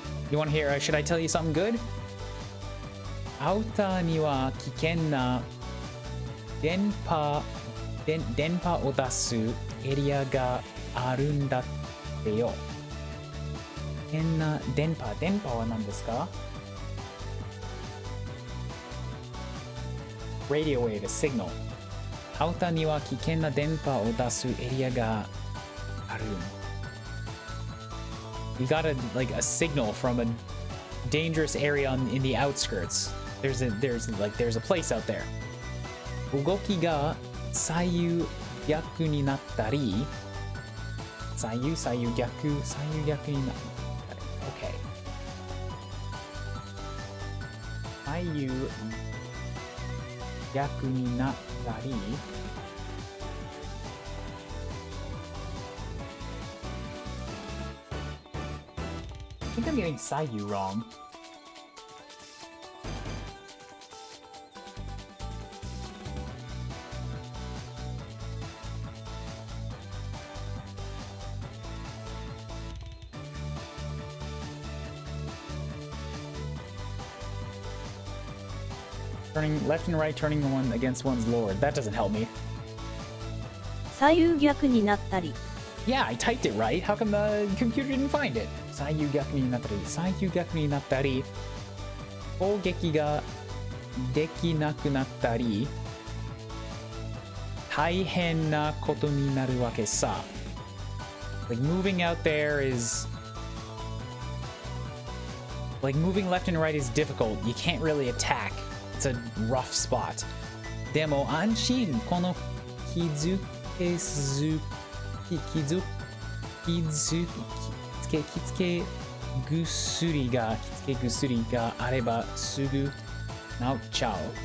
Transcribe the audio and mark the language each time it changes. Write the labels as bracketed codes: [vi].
[en] You want to hear, should I tell you something good? [ja] アウターには危険な電波を出すエリアがあるんだってよ。危険な電波は何ですか? [en] Radio wave, a signal. [ja] アウターには危険な電波を出すエリアがある。 [en] You got like a signal from a dangerous area in the outskirts. There's a place out there. [ja] 動きが左右逆になったり、左右逆になったり。 Okay. 左右逆になったり。 [en] I think I'm getting 左右 wrong. Turning left and right, turning one against one's lord. That doesn't help me. [ja] 左右逆になったり。 [en] Yeah, I typed it right. How come the computer didn't find it? [ja] 左右逆になったり、左右逆になったり、攻撃ができなくなったり、大変なことになるわけさ。 [en] Like moving out there is like moving left and right is difficult. You can't really attack. It's a rough spot. [ja] でも安心、この気づけ薬があればすぐ治っちゃう。